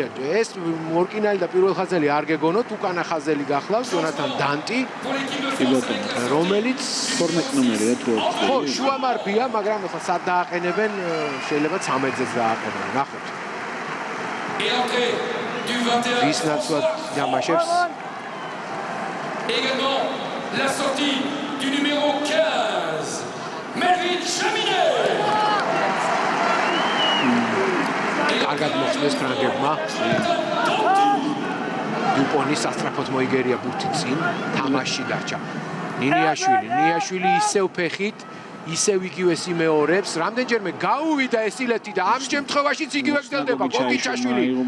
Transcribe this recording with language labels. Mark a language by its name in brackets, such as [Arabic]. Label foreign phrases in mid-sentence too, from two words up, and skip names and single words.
[Georgian] ეს მორკინალი და პირველ ხაზელი არ გეგონოთ, უკანა ხაზელი გახლავს ჯონათან დანტი, რომელიც 12 ნომერია თუ არ ხო, შუამარბია, მაგრამ ახლა სად დააყენებენ, შეიძლება 13-ს დააყენებენ. ნახოთ. ვის ნაცვლად თამაშობს? [French] Également la sortie du numéro 15, Melvin Chaminet. [Georgian] კარგად მოხდეს ფრანგებმა. დუპონის სასტრაფოდ მოიგერია ბურთი წინ, თამაში დარჩა. ნიაშვილი ისევ ფეხით, ისევ იგივე სიმეორებს, რამდენჯერმე გაუვიდა ეს ილეთი და ამ შემთხვევაშიც იგივე გრძელდება გოგიჩაშვილი.